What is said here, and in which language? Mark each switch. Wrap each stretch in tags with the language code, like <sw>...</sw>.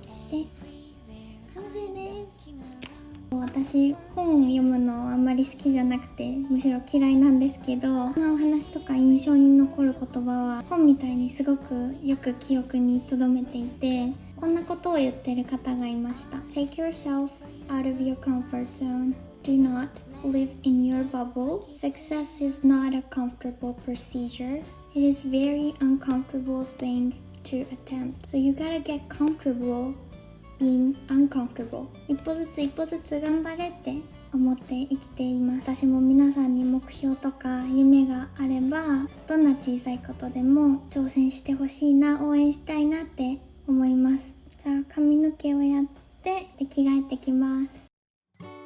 <ja>で、完成です。私本読むのあんまり好きじゃなくてむしろ嫌いなんですけど、このお話とか印象に残る言葉は本みたいにすごくよく記憶に留めていて、こんなことを言ってる方がいました。</ja> <en>Take yourself out of your comfort zone. Do not live in your bubble. Success is not a comfortable procedure. It is very uncomfortable thing to attempt. So you gotta get comfortable being uncomfortable.</en> <ja>一歩ずつ頑張れって思って生きています。私も皆さんに目標とか夢があれば、どんな小さいことでも挑戦してほしいな、応援したいなって思います。じゃあ髪の毛をやってで着替えてきます。</ja>